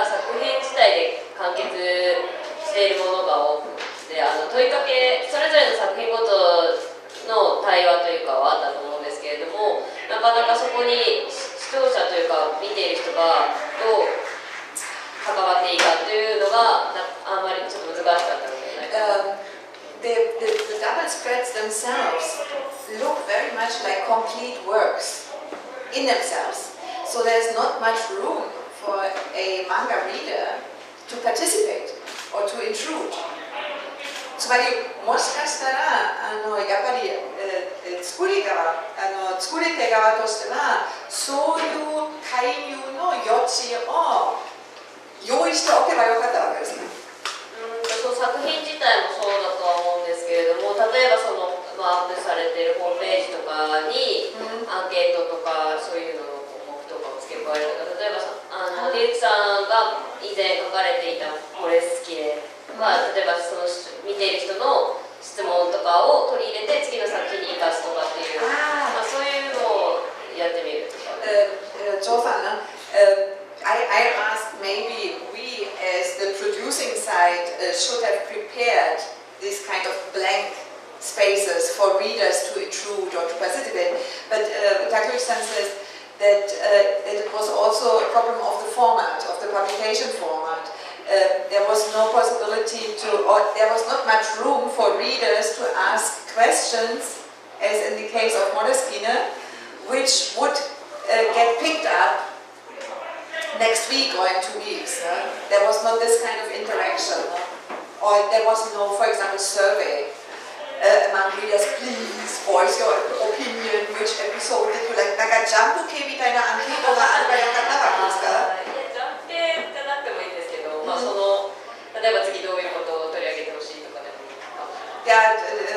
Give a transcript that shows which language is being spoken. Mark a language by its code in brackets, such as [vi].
[ja] 完結しているものが多くて、問いかけ、それぞれの作品ごとの対話というかはあったと思うんですけれども、なかなかそこに視聴者というか見ている人がどう関わっていいかというのがあんまりちょっと難しかったのではないか。 [en] The double spreads themselves look very much like complete works in themselves. So there's not much room for a manga reader to participate or to intrude. [ja] つまりもしかしたらやっぱり、作り手側としてはそういう介入の余地を用意しておけばよかったわけですね。その作品自体もそうだとは思うんですけれども、例えばその、アップされているホームページとかにアンケートとかそういうのの項目とかを付け加えるとか、例えばディルクさんが以前書かれていたこれ好きで、例えばその見ている人の質問とかを取り入れて次の作品に生かすとかっていう、そういうのをやってみるとか。 [en] ジョーさん、I asked maybe we as the producing side should have prepared these kind of blank spaces for readers to intrude or to participate, but Takeuchi-san says that it was also a problem of the format, of the publication format. There was no possibility or there was not much room for readers to ask questions, as in the case of Moleskine, which would get picked up next week or in 2 weeks. There was not this kind of interaction, or there was no, for example, survey among readers. Please voice your opinion. Which episode did you like? [ja] なんかジャンプ系みたいなアンケートがあればよかったですか？ジャンプ系じゃなくてもいいんですけど、その例えば次どういうことを取り上げてほしいとかでもいいかもしれない。